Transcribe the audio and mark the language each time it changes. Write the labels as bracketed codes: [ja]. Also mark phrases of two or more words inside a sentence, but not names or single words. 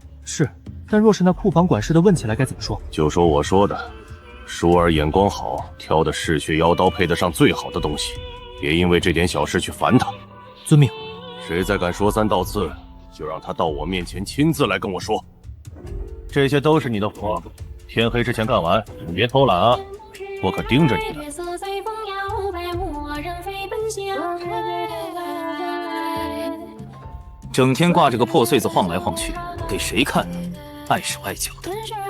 [zh] 是，但若是那庫房管事的問起來，該怎麼說？就說我說的，舒兒眼光好，挑的嗜血妖刀配得上最好的東西，別因為這點小事去煩他。遵命。誰再敢說三道四，就讓他到我面前親自來跟我說。這些都是你的活，天黑之前幹完，你別偷懶啊！我可盯着你呢。整天掛着個破穗子晃來晃去，給誰看呢？礙手礙腳的。